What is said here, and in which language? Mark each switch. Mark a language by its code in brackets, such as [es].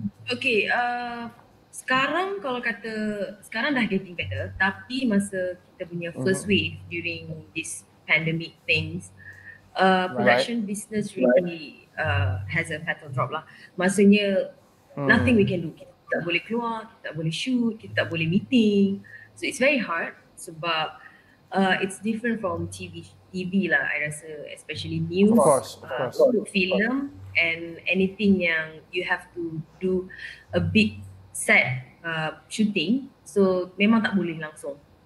[en] Okay, [ms] sekarang kalau kata sekarang dah [en] getting better, [ms] tapi masa kita punya [en] first wave during this pandemic things, production business really has a fatal drop lah. [ms] Maksudnya [en] nothing we can do. [ms] Kita tak boleh keluar, kita tak boleh shoot, kita tak boleh meeting. [en] So it's very hard [ms] sebab [en] it's different from TV lah, I rasa, especially news, film and anything yang you have to do a big set shooting, [ms] so memang tak boleh langsung.